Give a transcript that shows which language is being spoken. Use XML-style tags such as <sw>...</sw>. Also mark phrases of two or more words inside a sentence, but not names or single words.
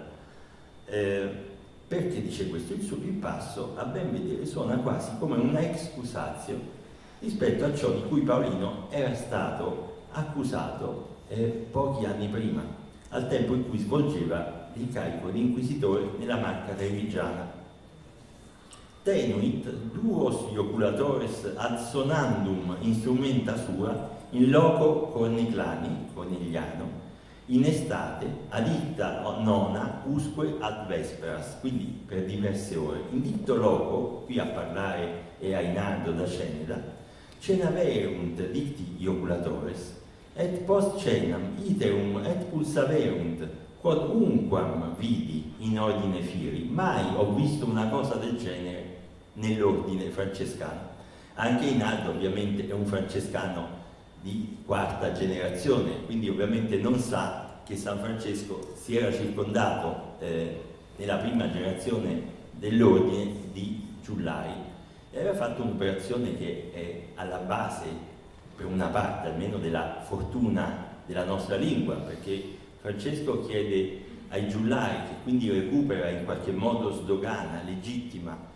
<it>Perché dice questo? Il passo, a ben vedere, suona quasi come una excusatio rispetto a ciò di cui Paolino era stato accusato pochi anni prima, al tempo in cui svolgeva il carico di inquisitore nella Marca trevigiana.</it> <la>Tenuit duos ioculatores ad sonandum instrumenta sua in loco cornigliano in estate adicta nona usque ad vesperas,</la> <it>quindi per diverse ore.</it> <la>In dicto loco,</la> <it>qui a parlare è</it> <la>Ainardo da Ceneda, cenaverunt dicti ioculatores et post cenam iterum et pulsaverunt quod unquam vidi in ordine firi.</la> <it>Mai ho visto una cosa del genere nell'ordine francescano. Anche Ainardo ovviamente è un francescano di quarta generazione, quindi ovviamente non sa che San Francesco si era circondato nella prima generazione dell'ordine di giullai e aveva fatto un'operazione che è alla base, per una parte almeno, della fortuna della nostra lingua, perché Francesco chiede ai giullai, che quindi recupera in qualche modo, sdogana, legittima,</it>